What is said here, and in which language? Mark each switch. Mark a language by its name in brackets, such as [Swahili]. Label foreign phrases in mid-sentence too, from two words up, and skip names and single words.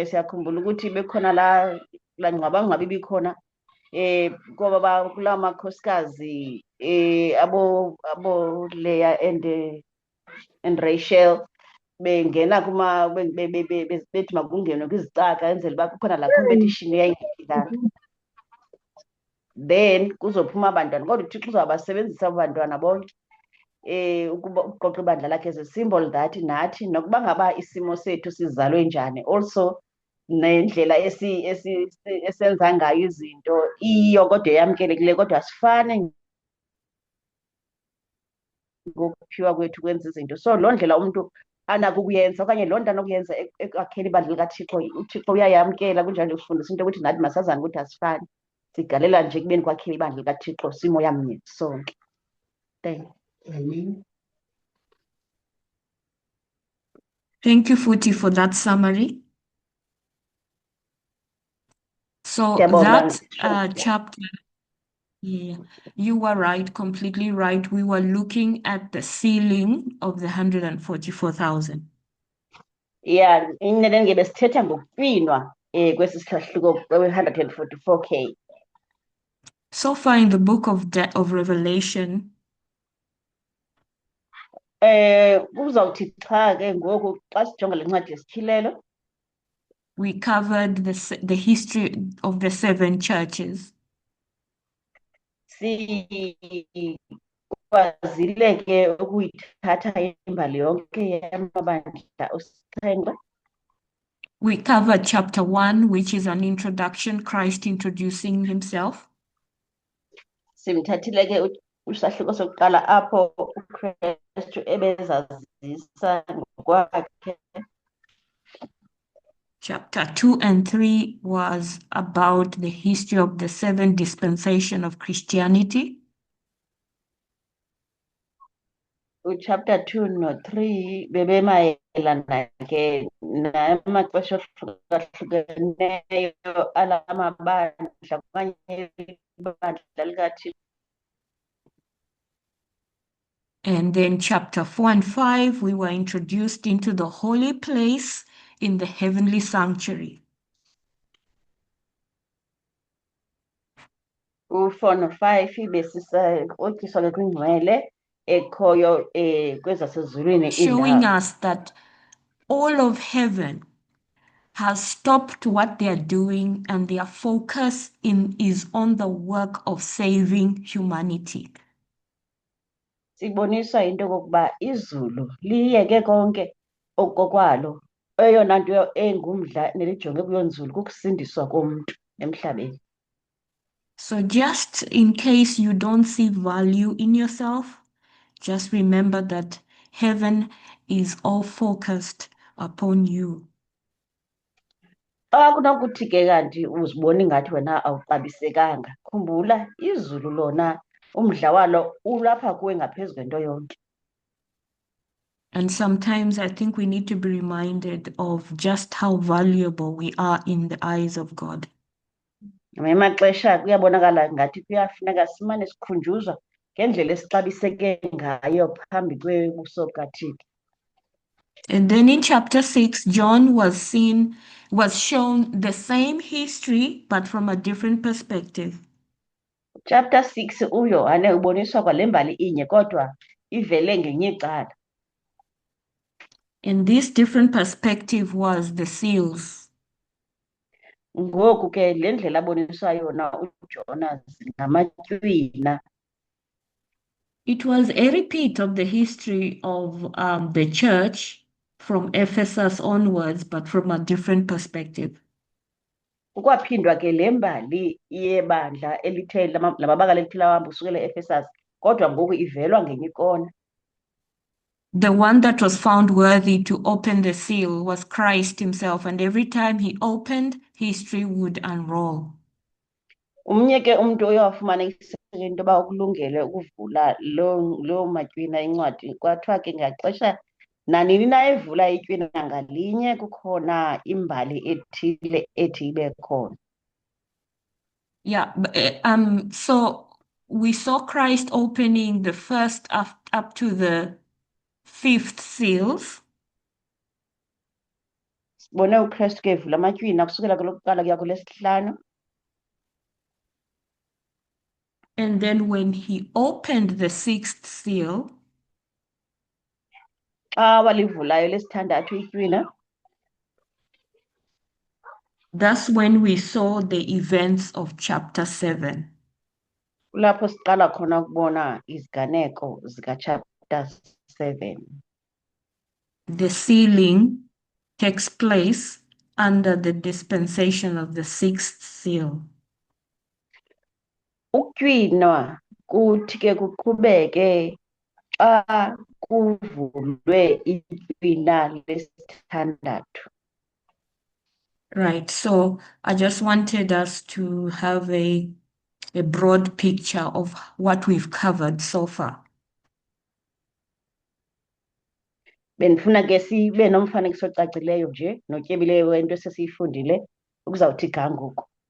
[Xhosa] Siyakhumbula ukuthi bekhona laa ngxwabangxwaba ibikhona kulaa makhosikazi abo Leah and Rachel bengena bethi makungenwe kwizicaka enzela uba kukhona laa competition eyayingekilanga, then kuzophuma abantwana. Kodwa uThixo uzawubasebenzisa abo bantwana bonke ukuqoqa ibandla lakhe [English] as a symbol that [Xhosa] nathi nokuba ngaba isimo sethu sizalwe njani, also nendlela esenza ngayo izinto iyo kodwa eyamkelekileyo, kodwa asifane ngokuphiwa kwethu kwenza izinto. So loo ndlela umntu anako ukuyenza okanye loo nto anokuyenza ekwakheni ibandla likaThixo, uThixo uyayamkela. Kunjalo ufundisa into yokuthi nathi masazane ukuthi asifani, sigalela nje ekubeni kwakhela ibandla likaThixo simoya mnye sonke. [English] Thank you. Thank you, Futhi, for that summary. So [Zulu] Ngiyabonga. [English] that chapter, yeah, you were right, completely right. We were looking at the ceiling of the 144,000. Yeah, [Xhosa] inene besithetha ngokupinwa kwesi sihluko kwe-144K. [English] So far in the book of Revelation, [Xhosa] Uzawuthi cha ke ngoku xa sijonga le ncwadi yesithilelo, [English] we covered the history of the 7 churches. [Xhosa] Sikwazile ke ukuyithatha imbali yonke yamabandla osixhenxe. [English] We covered chapter 1, which is an introduction, Christ introducing himself. [Xhosa] Simthathile ke usahluko sokuqala apho uKristu ebezazisa ngokwakhe. [English] Chapter 2 and 3 was about the history of the 7 dispensation of Christianity. [Xhosa] Chapter 2 no-3 bebemayelana ke namaxesha ahlukahlukeneyo ala mabandla okanye ibandla likaThixo. [English] And then chapter 4 and 5, we were introduced into the holy place in the heavenly sanctuary. [Xhosa] U4 no-5 besisaqotyiswa ke kwingcwele ekhoyo kwezasezulwini, [English] showing us that all of heaven has stopped what they are doing and their focus is on the work of saving humanity. [Xhosa] Sibonisa into yokokuba izulu liyeke konke okokwalo, eyona nto engumdla nelijonge kuyo nzulu kukusindiswa komntu emhlabeni. [English] So just in case you don't see value in yourself, just remember that heaven is all focused upon you. [Xhosa] Xa kunokuthi ke kanti uzibona ingathi wena awuxabisekanga, khumbula izulu lona umdla walo ulapha kuwe ngaphezu kwento yonke. [English] And sometimes I think we need to be reminded of just how valuable we are in the eyes of God. [Xhosa] ngamanye amaxesha kuyabonakala ngathi kuyafuneka simane sikhunjuzwa ngendlela esixabiseke ngayo phambi kwebuso bukaThixo. [English] And then in chapter 6, John was shown the same history, but from a different perspective. [Xhosa] Chapter 6 uYohane uboniswa kwale mbali inye kodwa ivele ngenye icala. [English] And this different perspective was the seals. [Xhosa] Ngoku ke le ndlela aboniswa yona uJona ngamatywina. [English] It was a repeat of the history of the church from Ephesus onwards, but from a different perspective. [Xhosa] Ukwaphindwa ke le mbali yebandla elithe lamabakala elithile ahamba usukela eEfesus kodwa ngoku ivelwa ngenye ikona. [English] The one that was found worthy to open the seal was Christ himself, and every time he opened, history would unroll. [Xhosa] Umnye ke umuntu uyawafumana into yoba ukulungele ukuvula loo matywina encwadi. Kwathiwa ke ngaxesha nanini na evula itywina ngalinye kukhona imbali ethile ethi ibe khona. [English] Yeah, so we saw Christ opening the first up to the 5th seals. [Xhosa] Sibone uKristu ke evula amatywina kusukela kwelokuqala kuya kwelesihlanu. [English] And then when he opened the 6th seal, [Xhosa] Xa walivulayo lesithandathu itywina, [English] that's when we saw the events of chapter 7. [Xhosa] kulapho siqala khona ukubona iziganeko zika-chapter 7. [English] The sealing takes place under the dispensation of the 6th seal. [Xhosa] Ukutywinwa kuthi ke kuqhubeke xa kuvulwe itywina lesithandathu. [English] Right, so I just wanted us to have a broad picture of what we've covered so far. [Xhosa] Bendifuna ke sibe nomfanekiso ocacileyo nje notyebileyo wento esesiyifundile ukuzawuthi ga ngoku.